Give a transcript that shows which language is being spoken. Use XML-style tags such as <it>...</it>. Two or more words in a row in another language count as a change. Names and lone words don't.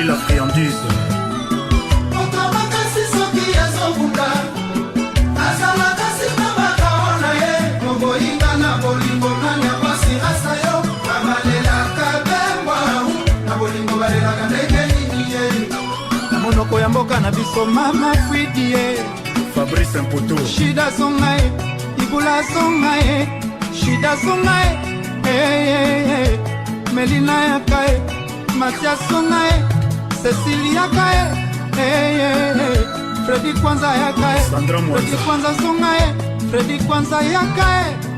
<fr>la friandise</fr> <ln>otomakasi soki ezobunda azalaka sina bakaona ye koboyinga na bolingo nani apasi rasa yo abalelaka bengwa na bolingo balelaka ndenge nini ye monoko ya mboka na biso mama Fridie Fabrice Mputu shida songae ibula songae shida songae Melina yakae Mathias songae Cecilia kae Fredi kwanza yakae, Fredi kwanza zongae, Fredi kwanza yakae.</ln>